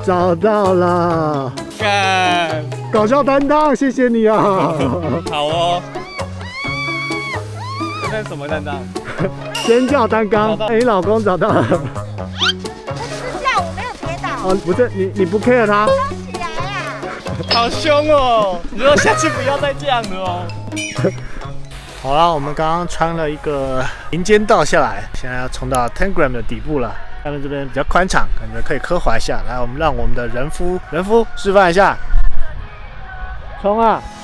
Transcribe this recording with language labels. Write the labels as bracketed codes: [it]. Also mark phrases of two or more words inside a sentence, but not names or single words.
[zh] 找到了，干，搞笑擔當，謝謝你啊！好哦。那是什麼擔當？尖叫擔當。哎，你老公找到了。這樣我沒有跌倒。哦，不是你不 care 他？起來呀！好兇哦！你說下次不要再這樣了哦。好了，我們剛剛穿了一個林間道下來，現在要衝到 Tangram 的底部了。下面這邊比較寬敞，感覺可以刻滑一下。來，我們讓我們的人夫示範一下，衝啊！